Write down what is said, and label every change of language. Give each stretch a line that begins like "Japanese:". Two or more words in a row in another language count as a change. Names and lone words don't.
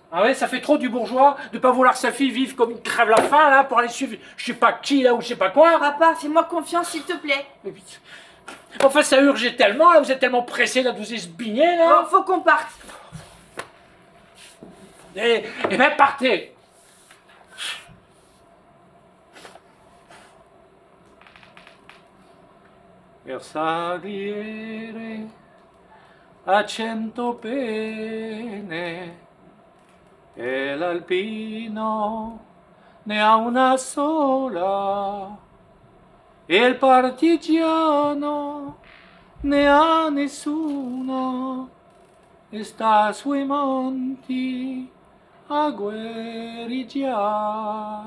French: Ah ouais, ça fait trop du bourgeois de pas vouloir que sa fille vive comme une crève la faim, là, pour aller suivre je sais pas qui, là, ou je sais pas quoi. Papa, fais-moi confiance, s'il te plaît. Mais putain. Enfin, ça urgeait tellement, là, vous êtes tellement pressé là, de vous esbigner, là. Bon, faut qu'on parte. Et ben, partez.
Italian: Per salire a 100 pene e l'alpino ne ha una sola e il partigiano né a nessuno, e sta sui monti a guerriggiar.